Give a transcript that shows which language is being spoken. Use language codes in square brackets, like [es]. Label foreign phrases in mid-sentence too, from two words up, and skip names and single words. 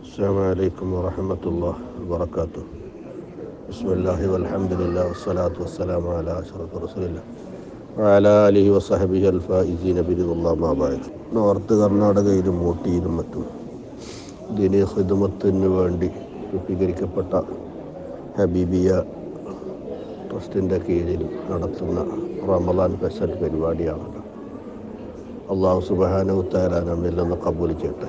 [ar] السلام عليكم ورحمة الله وبركاته. بسم الله والحمد لله والصلاة والسلام على أشرف رسول الله وعلى آله وصحبه الفائزين برضا الله ما بعد. [ml] നോർത്ത് കർണാടകയിലും ഊട്ടിയിലും മറ്റും ദീനീ ഖിദ്മത്തിന് വേണ്ടി രൂപീകരിക്കപ്പെട്ട ഹബീബിയ ട്രസ്റ്റിൻ്റെ കീഴിൽ നടത്തുന്ന റമദാൻ ഫെസ്റ്റ് പരിപാടിയാണ്. [ar] الله سبحانه وتعالى [ml] നമ്മിൽ നിന്ന് കബൂൽ ചെയ്യട്ടെ.